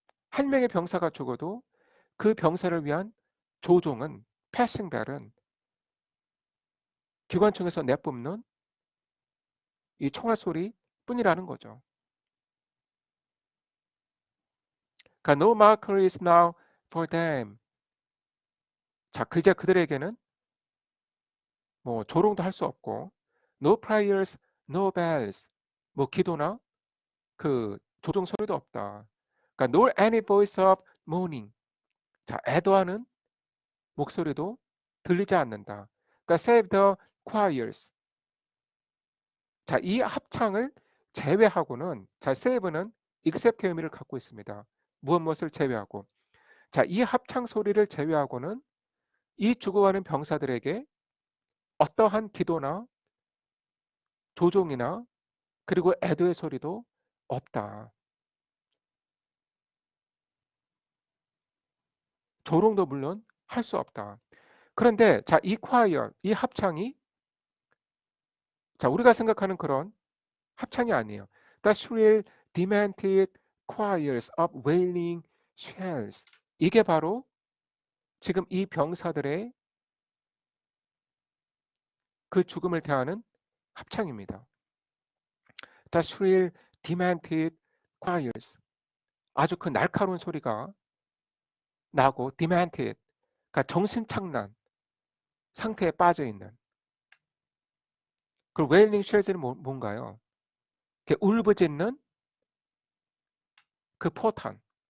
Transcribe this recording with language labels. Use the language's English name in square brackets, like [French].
[Korean] 한 명의 병사가 죽어도 그 병사를 위한 조종은 패싱벨은 기관총에서 내뿜는 이 총알 소리 뿐이라는 거죠. 그러니까 [English] no marker is now for them. [Korean] 자, 이제 그들에게는 뭐 조롱도 할 수 없고 [English] no prayers, no bells. [Korean] 뭐 기도나 그 조종 소리도 없다. 그러니까 [English] nor any voice of mourning. [Korean] 자, 애도하는 목소리도 들리지 않는다. 그러니까 [English] save the choirs. [Korean] 자, 이 합창을 제외하고는, 자, save는 except 의미를 갖고 있습니다. 무엇을 제외하고. 자, 이 합창 소리를 제외하고는 이 죽어가는 병사들에게 어떠한 기도나 조종이나 그리고 애도의 소리도 없다. 조롱도 물론 할 수 없다. 그런데 자, 이 choir, 이 합창이 자, 우리가 생각하는 그런 합창이 아니에요. [English] The shrill, demented choirs of wailing shells. [Korean] 이게 바로 지금 이 병사들의 그 죽음을 대하는 합창입니다. [English] The shrill, demented choirs. [Korean] 아주 그 날카로운 소리가 나고 demented, 그러니까 정신착란 상태에 빠져 있는. 그 wailing shells는 뭔가요? 울부짖는 그 포탄.